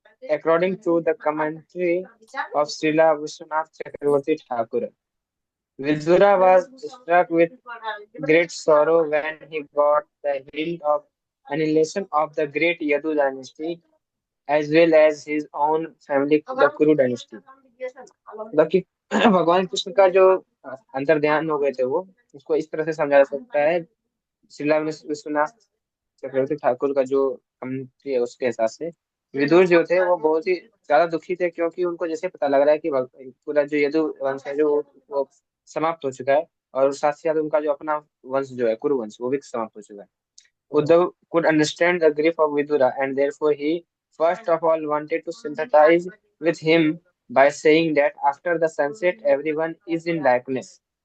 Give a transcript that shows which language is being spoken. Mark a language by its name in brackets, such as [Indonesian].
[English] According to the commentary of Srila Vishwanath Chakravarti Thakur, Vidura was struck with great sorrow when he got the hint of annihilation of the great Yadu dynasty as well as his own family, the Kuru dynasty. [Hindi] मतलब कि भगवान कृष्ण का जो अंतर ध्यान हो गए थे, वो उसको इस तरह से समझा जा सकता है श्रीला विश्वनाथ चक्रवर्ती ठाकुर का जो कमेंट्री है उसके हिसाब से। विदुर जो थे वो बहुत ही ज्यादा दुखी थे, क्योंकि उनको जैसे पता लग रहा है कि पूरा जो यदु वंश है जो वो समाप्त हो चुका है, और साथ ही साथ उनका जो अपना वंश जो है कुरुवंश वो भी समाप्त हो चुका है। [English] Uddhav could understand the grief of Vidura, and therefore he first of all wanted to sympathize with him by saying that after the sunset everyone is in darkness.